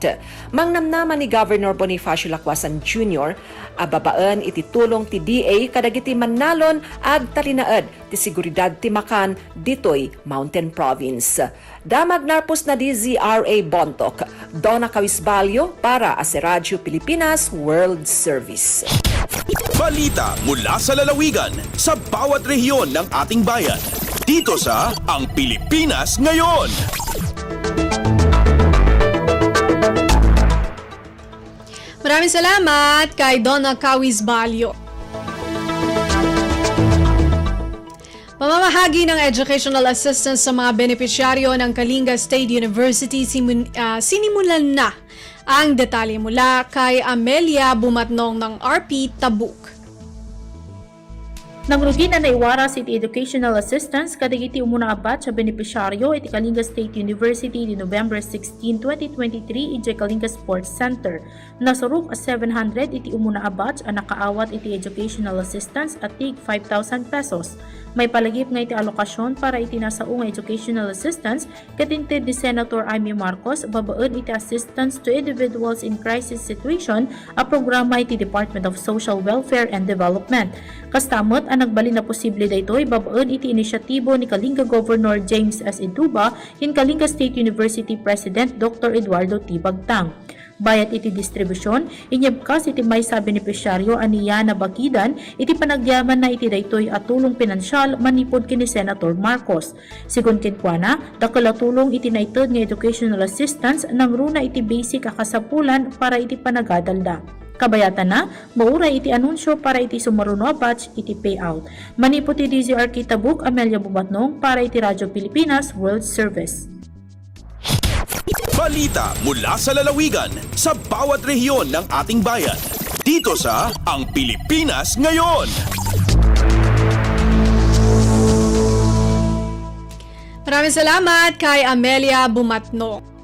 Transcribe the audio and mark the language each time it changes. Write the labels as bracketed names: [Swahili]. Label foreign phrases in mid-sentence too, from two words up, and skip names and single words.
[Iloko] Mangnamnaman ni Governor Bonifacio Lacwasan Jr. a babaan iti tulong ti DA kadagiti manalon ag talinaed ti seguridad ti makan ditoy Mountain Province. Damag narpos na DZRA Bontoc, Donna Kawis Balyo para sa Radyo Pilipinas World Service. [Filipino] Balita mula sa lalawigan sa bawat rehiyon ng ating bayan. Dito sa Ang Pilipinas Ngayon. Maraming salamat kay Donna Kawis Balyo. Pamamahagi ng [English] educational assistance [Filipino] sa mga benepisyaryo ng Kalinga State University sinimulan na ang detalye mula kay Amelia Bumatnong ng RP Tabuk. [Iloko] Nangrugi na naiwaras iti [English] educational assistance [Iloko] kadagiti umuna abat sa benepisyaryo iti Kalinga State University di November 16, 2023 iti Kalinga Sports Center. Nasurok a 700 iti umuna abat ang nakaawat iti [English] educational assistance [Iloko] at tig 5,000 pesos. May palagip nga iti alokasyon para iti nasaong [English] educational assistance [Iloko] katingted ni Senator Amy Marcos babaan iti assistance to individuals in crisis situation a programa iti Department of Social Welfare and Development. Kastamot ang nagbali na posible daytoy babaan iti inisyatibo ni Kalinga Governor James S. Eduba in Kalinga State University President Dr. Eduardo T. Bagtang. Bayat iti distribusyon, inyabkas iti may sa benepisyaryo aniya na bakidan, iti panagyaman na iti daytoy at tulong pinansyal manipod kini Senator Marcos. Sigun kinkwana, dakala tulong iti naitod nga [English] educational assistance [Iloko] nang runa iti basic akasapulan para iti panagadalda. Kabayatan na, mauray iti anunsyo para iti sumaruno batch iti payout. Manipod iti DZRK Tabuk, Amelia Bumatnong para iti Radyo Pilipinas World Service. [Filipino] Balita mula sa lalawigan sa bawat rehiyon ng ating bayan. Dito sa Ang Pilipinas Ngayon. Maraming salamat kay Amelia Bumatnong.